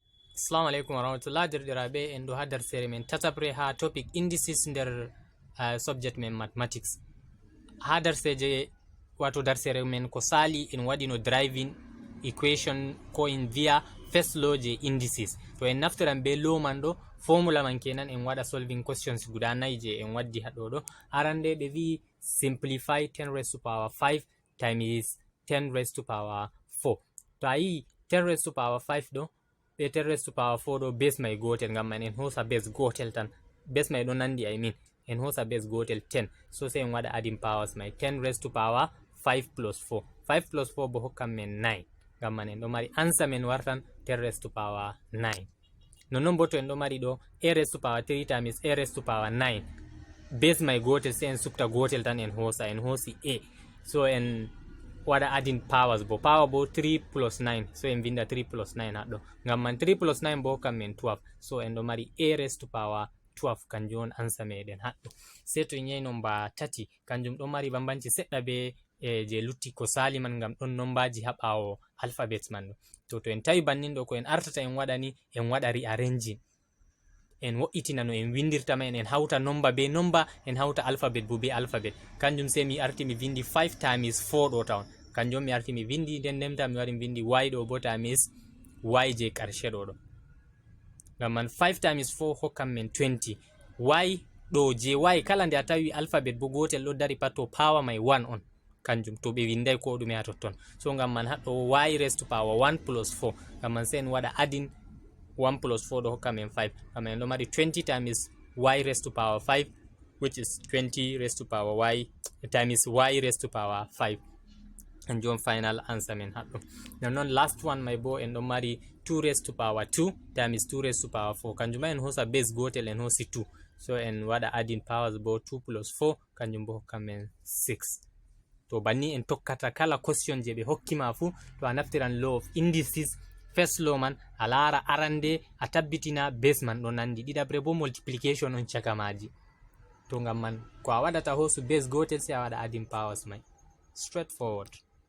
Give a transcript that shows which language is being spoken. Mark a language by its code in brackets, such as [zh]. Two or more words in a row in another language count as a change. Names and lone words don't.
[ar] السلام عليكم ورحمة الله [ff] dirɗiraɓe en ɗo ha nder sere men tatabre ha [en] topic indices [ff] nder subject men mathematics. Ha darseje wato darsere men ko sali en waɗino [en] driving equation [ff] ko en viya [en] first law [ff] je indices. To en naftiran be law man ɗo formula man kenan en waɗa [en] solving questions [ff] guda 4 je en waddi ha ɗo. Arande ɓe vi [en] simplify 10 raised to power 5 times 10 raised to power 4. [ff] To a yi 10 [en] raised to power [ff] 5 ɗo be 10 [en] raised to power [ff] 4 ɗo base mai gotel, ngam man en hosa base gotel tan. Base mai ɗo nandi en hosa base gotel 10. So sai en waɗa [en] adding powers mai 10 raised to power 5 plus 4. [ff] 5 plus 4 bo hokkan men 9. Ngam man en ɗo mari answer men wartan 10 [en] raised to power [ff] 9. Non bo to en ɗo mari ɗo a [en] raised to power 3 times a raised to power [ff] 9. Base mai gotel sai en subta gotel tan en hosi a. So en waɗa [en] adding powers [ff] bo power bo 3 plus 9. So en vinda 3 plus 9 haɗɗo. Ngam man 3 plus 9 bo hokkan men 12. So en ɗo mari a [en] raised to power [ff] 12 kanjum on answer meɗen haɗɗo. Sai to en yahi number 30 kanjum ɗo mari bambanci seɗɗa be je lutti ko sali man, ngam ɗon nombaji ha ɓawo alphabet man ɗo. To en tawi bannin ɗo ko en artata en waɗa ni en waɗa rearranging, en wo'itina no en windirta man, en hauta number be number, en hauta alphabet bo be alphabet. Kanjum sai mi arti mi vindi 5 times 4 ɗo tawn, kanjum mi arti mi vindi nden ndemta mi wari mi vindi y ɗo bo times y je karshe ɗo. Ngam man 5 times 4 hokkan men 20. Y ɗo je y kala nde a tawi alphabet bo gotel ɗo dari pat to power mai 1 on, kanjum to ɓe windai ko ɗume ha totton. So ngam man haɗɗo y [en] raised to power 1 plus [ff] 4, ngam man sai en waɗa [en] adding 1 plus [ff] 4 ɗo hokka men 5. Ngam man en ɗo mari [en] 20 times y raised to power 5, which is 20 raised to power y times y raised to power 5. And your final answer [ff] men haɗɗo. Non [en] last one [ff] mai bo en ɗo mari [en] 2 raised to power 2 times 2 raised to power 4. [ff] Kanjum en hosa base gotel en hosi 2. So en waɗa [en] adding powers [ff] bo 2 plus 4 kanjum bo hokka men 6. To banni en tokkata kala question je ɓe hokkima fu, to a naftiran [en] law of indices, first law [ff] man a lara arande a tabbitina base man ɗo nandi, ɗiɗabre bo multiplication on chaka maji. To ngam man ko a waɗata hosu base gotel sai a waɗa [en] adding powers [ff] mai. Straightforward.